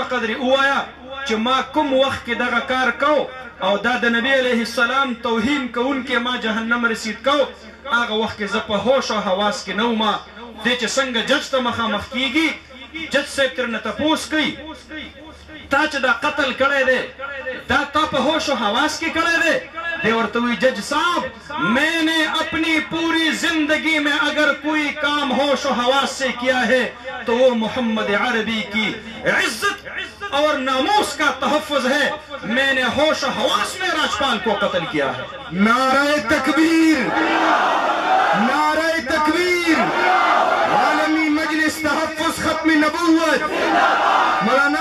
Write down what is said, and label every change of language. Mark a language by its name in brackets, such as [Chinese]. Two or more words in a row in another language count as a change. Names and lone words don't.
[Pashto] قدرې ووایه چې ما کوم وخت کې دغه کار کو او دا د نبی [Arabic] علیه السلام [Pashto] توهین کوونکې ما جهنم رسید کو هغه وخت کې زه په هوش او حواس کې نه وم دی چې څنګه جج ته مخامخ کیږي [Urdu] جج صاحب ترنه تپوس کوي تا چې دا قتل کړی دی دا تا په ہوش و حواس کې کړی دی دی ورته وی جج صاحب میں نے اپنی پوری زندگی میں اگر کوئی کام ہوش و حواس سے کیا ہے تو وہ محمد عربی کی عزت اور ناموس کا تحفظ ہے میں نے ہوش و حواس میں راجپال کو قتل کیا ہے نعرہ تکبیر نعرہ تکبیر عالمی مجلس تحفظ ختم نبوت مولانا